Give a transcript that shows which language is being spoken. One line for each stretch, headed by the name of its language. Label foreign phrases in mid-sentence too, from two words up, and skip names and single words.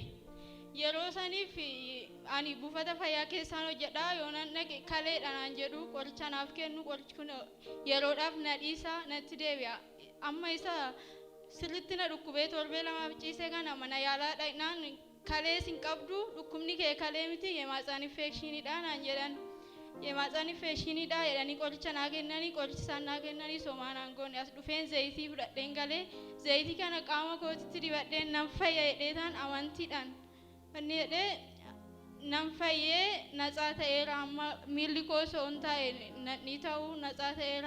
Oromo: Yeroo saniif ani buufata fayyaa keessaan hojjedha. Yoonan dhaqe kaleedha naan jedhu qoricha naaf kennu qorichi kun yeroodhaaf na dhiisa natti deebi'a. Amma isa sirriitti na dhukkubee torbee lamaaf ciisee kana mana yaalaa dhaqnaan kalee sin qabdu dhukkubni kee kalee miti
Amharic: የማህፀን ኢንፌክሽኒ
Oromo: idha naan jedhan.
Amharic: የማህፀን ኢንፌክሽኒ
Oromo: idha jedhanii qoricha naa kennanii qoricha isaan naa kennanii somaan aangoon as dhufeen zayitii fudhadheen galee zayitii kana qaama kootitti dibadheen nan fayya jedheetaan amantiidhaan inni jedhee nan fayyee natsaa ta'eera. Amma miilli koo soon taa'e nadhii ta'uu natsaa ta'eera.